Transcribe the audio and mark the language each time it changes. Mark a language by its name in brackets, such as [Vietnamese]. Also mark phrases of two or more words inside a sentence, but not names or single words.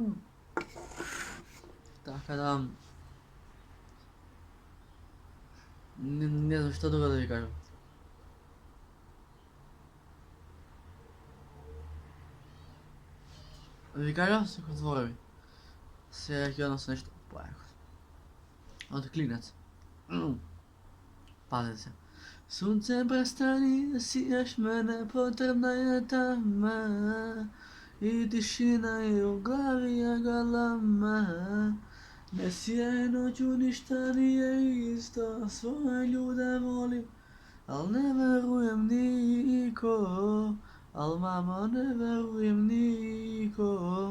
[Macedonian] Така да, Не знам што друго да ви кажам. Да ви кажам стихотворови. Сега ќе односно нешто појако. Од Клинец. Пазете се. [Serbian] Sunce prestani, sijaš me, nepotrebna je tama i tišina je u glavi je galama. Ne sijaj noću, ništa nije isto, svoje ljude volim, al ne verujem niko, al mama ne verujem niko.